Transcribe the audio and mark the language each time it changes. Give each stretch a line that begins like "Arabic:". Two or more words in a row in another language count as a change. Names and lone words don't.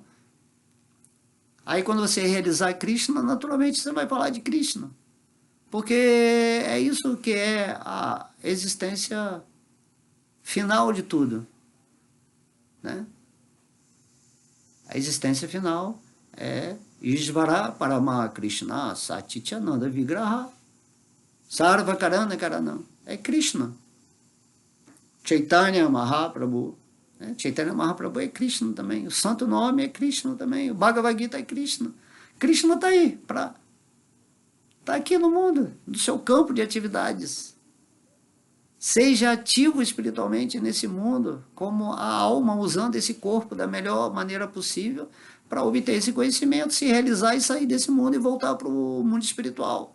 Portuguese: Aí quando você realizar Krishna, naturalmente você vai falar de Krishna, porque é isso que é a existência final de tudo, né? A existência final é
Sanskrit: ईश्वर परम कृष्ण सच्चिदानन्द विग्रह सर्व कारण कारणम्.
Portuguese: É Krishna. Chaitanya Mahaprabhu. Chaitanya Mahaprabhu é Krishna também. O santo nome é Krishna também. O Bhagavad Gita é Krishna. Krishna está aí, está aqui no mundo, no seu campo de atividades. Seja ativo espiritualmente nesse mundo, como a alma, usando esse corpo da melhor maneira possível, para obter esse conhecimento, se realizar e sair desse mundo e voltar para o mundo espiritual.